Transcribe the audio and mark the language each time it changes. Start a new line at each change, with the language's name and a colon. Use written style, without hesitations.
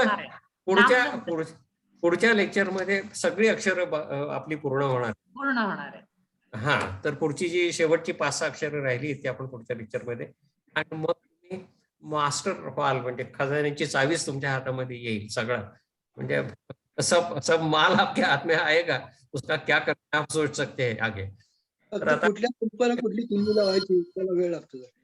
Marathi: असणार आहे. पुढच्या लेक्चरमध्ये सगळी अक्षरं आपली पूर्ण होणार. पूर्ण होणार आहे. हा, तर पुढची जी शेवटची 5-6 अक्षरं राहिली ती आपण पुढच्या लेक्चरमध्ये, आणि मग तुम्ही मास्टर व्हाल, म्हणजे खजान्याची चावीच तुमच्या हातामध्ये येईल सगळं.
Hindi: म्हणजे सब माल आपके हाथ में आएगा, उसका क्या करना आप सोच सकते हैं आगे.
Marathi: तर आता कुठल्या कुंपाला कुठली कुंडी लावायची त्याला वेळ लागतो.